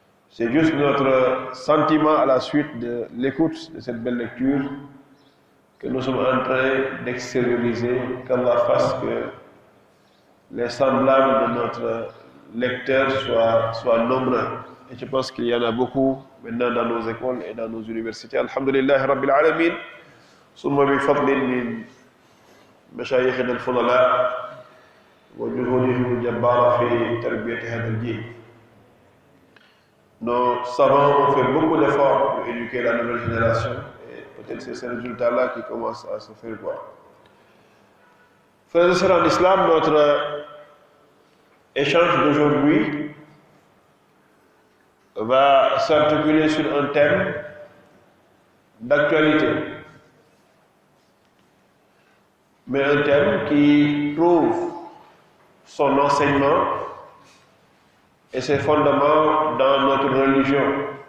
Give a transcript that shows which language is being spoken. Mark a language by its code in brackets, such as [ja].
[fr] C'est juste notre sentiment à la suite de l'écoute de cette belle lecture que nous sommes en train d'extérioriser, qu'Allah fasse que les semblables de notre lecteur soient nombreux. Et je pense qu'il y en a beaucoup maintenant dans nos écoles et dans nos universités. [ar] Alhamdulillah Rabbil Alamin. ثم بفضل من مشايخنا الفضلاء وجهودهم الجبارة في تربية هذا الجيل. [fr] Nos savants ont fait beaucoup d'efforts pour éduquer la nouvelle génération et peut-être c'est ces résultats-là qui commencent à se faire voir. Frères et sœurs en islam, notre échange d'aujourd'hui va s'articuler sur un thème d'actualité, mais un thème qui trouve son enseignement et ses fondements dans notre religion.